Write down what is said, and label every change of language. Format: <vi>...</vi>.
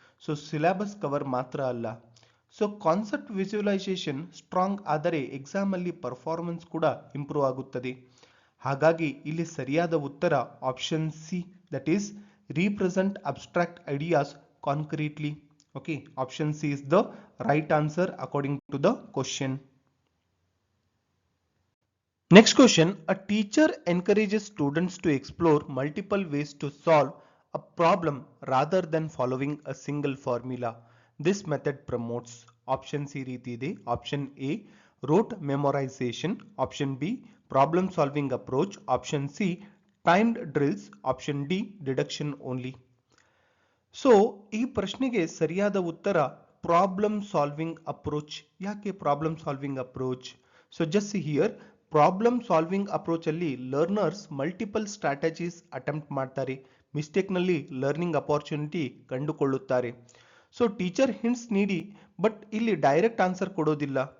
<kn>So syllabus cover ಮಾತ್ರ ಅಲ್ಲ. So concept visualisation strong ಆದರೆ ಎಕ್ಸಾಮ್ ಅಲ್ಲಿ ಪರ್ಫಾರ್ಮೆನ್ಸ್ ಕೂಡ ಇಂಪ್ರೂವ್ ಆಗುತ್ತದೆ. ಹಾಗಾಗಿ ಇಲ್ಲಿ ಸರಿಯಾದ ಉತ್ತರ option see that is represent abstract ideas ಕಾನ್ಕ್ರೀಟ್ಲಿ.</kn> <en>Okay, option C is the right answer according to the question. Next question, a teacher encourages students to explore multiple ways to solve a problem rather than following a single formula. This method promotes.</en> <kn>Option C ರೀತಿ ಇದೆ.</kn> <en>Option A rote memorization, Option B problem solving approach, Option C timed drills, Option D deduction only.</en> <kn>So ಈ ಪ್ರಶ್ನೆಗೆ ಸರಿಯಾದ ಉತ್ತರ problem solving approach. ಯಾಕೆ problem solving approach? So just here problem solving approach ಅಲ್ಲಿ learners multiple strategies attempt ಮಾಡ್ತಾರೆ. Mistake ನಲ್ಲಿ learning opportunity ಕಂಡುಕೊಳ್ಳುತ್ತಾರೆ. So teacher hints ನೀಡಿ ಬಟ್ ಇಲ್ಲಿ ಡೈರೆಕ್ಟ್ ಆನ್ಸರ್ ಕೊಡೋದಿಲ್ಲ.</kn>